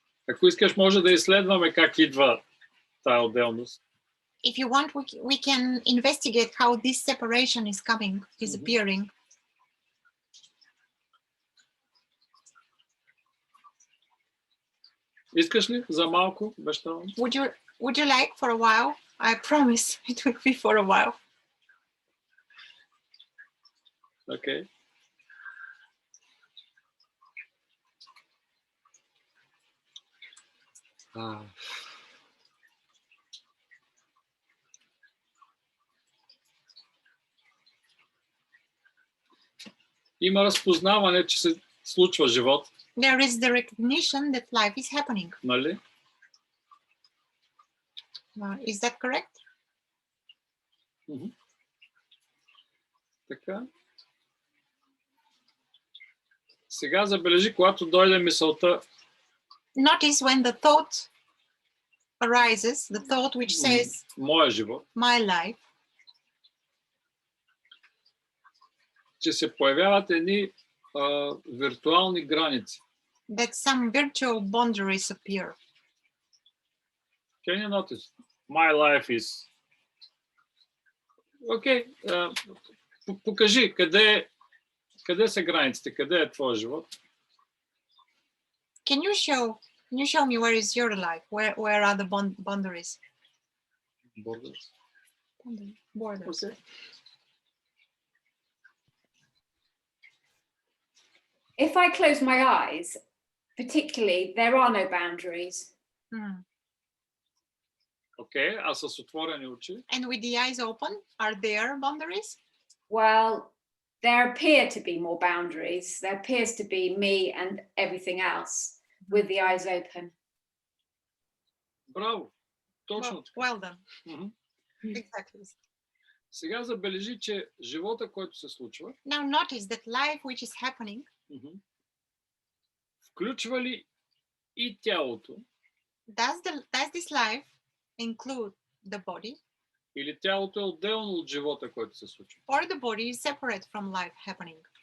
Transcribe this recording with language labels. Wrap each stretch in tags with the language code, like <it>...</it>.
<bg>Ако искаш, може да изследваме как идва тая отделност.</bg> <en>If you want, we can investigate how this separation is coming, is appearing.</en> <bg>Искаш ли за малко? Обещавам.</bg> <en>Would you like for a while? I promise it will be for a while. Okay.</en> <bg>Има разпознаване, че се случва живот.</bg> <en>There is the recognition that life is happening.</en> <bg>Нали?</bg> <en>Is that correct?</en> <bg>Така. Сега забележи, когато дойде мисълта.</bg> <en>Notice when the thought arises, the thought which says,</en> <bg>моя живот,</bg> <en>my life,</en> <bg>че се появяват едни виртуални граници.</bg> <en>That some virtual boundaries appear. Can you notice? My life is...</en> <bg>Окей, покажи къде са границите, къде е твой живот?</bg> <en>Can you show me where is your life? Where are the boundaries? Borders. Borders. Okay. If I close my eyes, particularly, there are no boundaries.</en> <bg>Окей, а с отворени очи?</bg> <en>And with the eyes open, are there boundaries? Well, there appear to be more boundaries. There appears to be me and everything else with the eyes open.</en> <bg>Браво! Точно.</bg> <en>Well done. Exactly.</en> <bg>Сега забележи, че живота, който се случва,</bg> <en>Now notice that life which is happening,</en> <bg>включва ли и тялото?</bg> <en>Does this life include the body?</en> <bg>Или тялото е отделно от живота, който се случва?</bg> <en>Or the body is separate from life happening?</en>